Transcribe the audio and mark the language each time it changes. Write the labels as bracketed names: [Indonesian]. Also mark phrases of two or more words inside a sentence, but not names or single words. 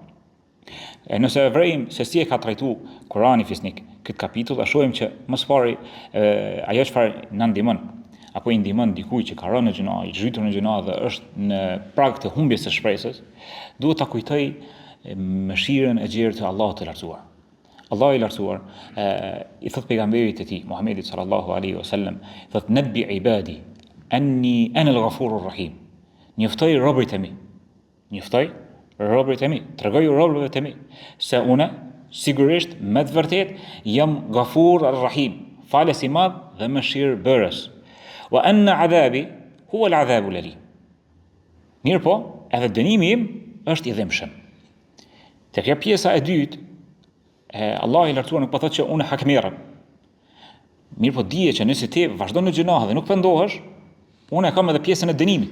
[Albanian] Nëse vrejmë se si e ka trajtuar Kurani fisnik këtë kapitull, shohim që më së pari ajo çfarë na ndihmon apo i ndihmon dikujt që ka rënë në gjuna, i zhytur në gjuna dhe është në prag të humbjes së shpresës, duhet ta kujtoj mëshirën e gjerë të Allahut të lartësuar. Allahu i lartësuar i thot pejgamberit të tij Muhammedit [Arabic] صلى الله عليه وسلم, [Albanian] thot [Arabic] نبئ عبادي أني أنا الغفور الرحيم. [Albanian] Njoftoj robërit e mi, tregoj robërve të mi se unë sigurisht me të vërtet jam [Arabic] غفور الرحيم, [Albanian] falës i madh dhe mëshirbërës. [Arabic] وأن عذابي هو العذاب الأليم. [Albanian] Mirë po, edhe dënimi im është i dhimbshëm. Tek kjo pjesa e dytë, Allah i lartësuar nuk po thotë që unë hakmerrem. Mirë po dije që nëse ti vazhdon në gjunahe dhe nuk pendohesh, unë e kam edhe pjesën e dënimit.